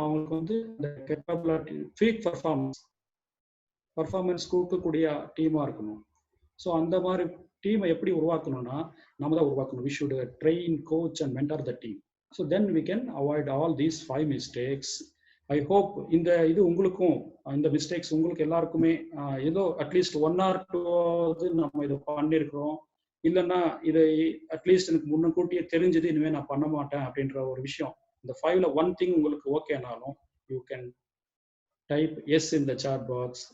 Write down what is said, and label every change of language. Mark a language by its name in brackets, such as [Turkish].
[Tamil] அவங்களுக்கு வந்து இந்த கேப்பபிலிட்டி, பீக் பர்ஃபார்மன்ஸ் கொடுக்கக்கூடிய டீமா இருக்கணும். ஸோ அந்த மாதிரி டீமை எப்படி உருவாக்கணும்னா நம்ம தான் உருவாக்கணும். [English] we should train, coach and mentor the team. So then we can avoid all these 5 mistakes. I hope [Tamil] இந்த இது உங்களுக்கும் இந்த மிஸ்டேக்ஸ் உங்களுக்கு எல்லாருக்குமே ஏதோ அட்லீஸ்ட் 1 or 2 நம்ம இதை பண்ணியிருக்கிறோம். இல்லைன்னா இதை அட்லீஸ்ட் எனக்கு முன்னக்கூட்டியே தெரிஞ்சது, இனிமேல் நான் பண்ண மாட்டேன் அப்படின்ற ஒரு விஷயம். இந்த 5ல 1 thing உங்களுக்கு ஓகேனாலும் [English] You can type yes in the chat box.